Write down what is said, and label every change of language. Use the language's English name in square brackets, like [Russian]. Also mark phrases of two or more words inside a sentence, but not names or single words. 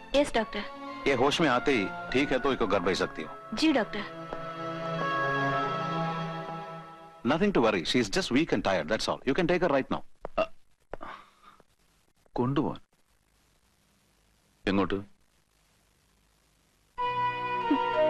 [English] Yes doctor. [Hindi] ये होश में आते ही ठीक है तो इसको घर भेज सकती हो. [English] Ji doctor. Nothing to worry. She is just weak and tired. That's all. You can take her right now. [Malayalam] കൊണ്ടുപോവാൻ? എങ്ങോട്ട്?